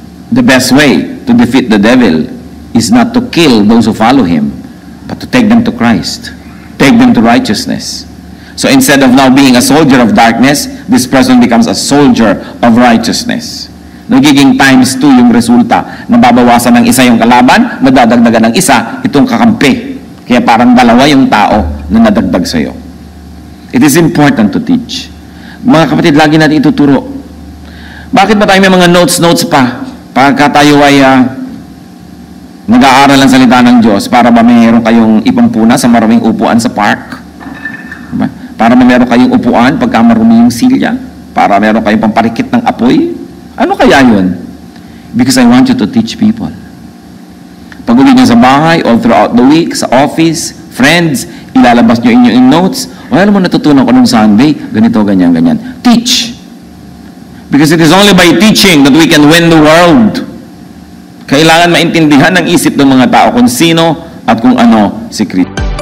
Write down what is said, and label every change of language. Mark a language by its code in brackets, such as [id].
[en] The best way to defeat the devil is not to kill those who follow him, but to take them to Christ, take them to righteousness. So instead of now being a soldier of darkness, this person becomes a soldier of righteousness. [tl] Nagiging times 2 yung resulta. Nababawasan ng isa yung kalaban, nadadagdagan ng isa itong kakampi. Kaya parang dalawa yung tao na nadagdag sa'yo. [en] It is important to teach. [tl] Mga kapatid, lagi natin ituturo. Bakit ba tayo may mga notes pa? Pagka tayo ay nag-aaral ang salita ng Diyos, para ba mayroon kayong ipampuna sa maraming upuan sa park? Diba? Para ba mayroon kayong upuan pagka marumi yung silya? Para mayroon kayong pamparikit ng apoy? Ano kaya yun? [en] Because I want you to teach people. [tl] Pag uwi nyo sa bahay, [en] all throughout the week, sa office, friends, [tl] ilalabas nyo inyong [en] notes. [tl] O alam mo, natutunan ko nung Sunday, ganito, ganyan, ganyan. [en] Teach. Because it is only by teaching that we can win the world. [tl] Kailangan maintindihan ng isip ng mga tao kung sino at kung ano si Kristo.